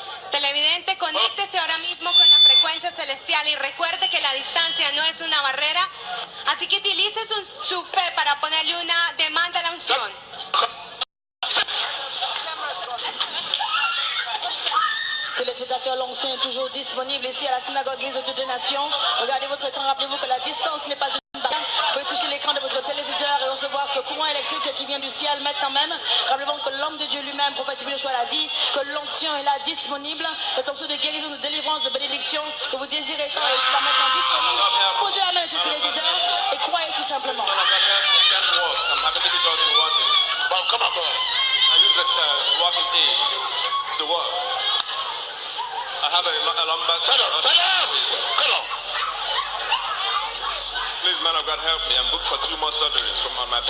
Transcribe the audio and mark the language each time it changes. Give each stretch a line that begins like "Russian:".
Spanish: Televidente, conéctese ahora mismo con la frecuencia celestial y recuerde que la distancia no es una barrera, así que utilice su fe para ponerle una demanda a la unción.
French: Téléspectateurs, l'onction est toujours disponible ici à la synagogue Église de Dieu des Nations. Regardez votre écran, rappelez-vous que la distance n'est pas une barrière. Vous pouvez toucher l'écran de votre téléviseur et recevoir ce courant électrique qui vient du ciel maintenant même. Rappelez-vous que l'homme de Dieu lui-même, prophète Joshua, l'a dit, que l'onction est là disponible. Le onction de guérison, de délivrance, de bénédiction que vous désirez tant est là maintenant disponible. Posez la main sur le téléviseur et croyez tout simplement.
English: I'm happy to be talking walking. Come on. I use a walking aid to walk. I have a lumbar. Shut up! Come on. Please, man of God, help me. I'm booked for 2 more surgeries from on my back.